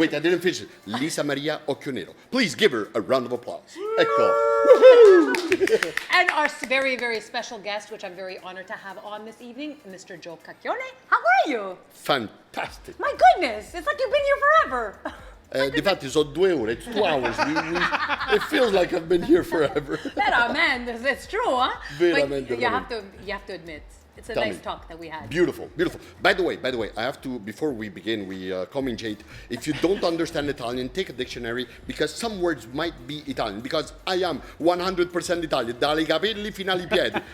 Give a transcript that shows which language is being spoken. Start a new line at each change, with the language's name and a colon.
English: Wait, I didn't finish it. Lisa Maria Occhionero. Please give her a round of applause.
Italian: Ecco.
English: And our very, very special guest, which I'm very honored to have on this evening, Mr. Joe Cacchione. How are you? Fantastic. My goodness, it's like you've been here forever.
Italian: Difatti sono 2 ore,
English: it's 2 hours. It feels like I've been here forever. Oh man, it's true, huh?
Italian: Veramente,
English: but you have to admit, it's a nice talk that we had. Beautiful. By the way, I have to, before we begin, we commentate. If you don't understand Italian, take a dictionary, because some words might be Italian, because I am 100% Italian,
Italian: dalle capelli fino ai piedi.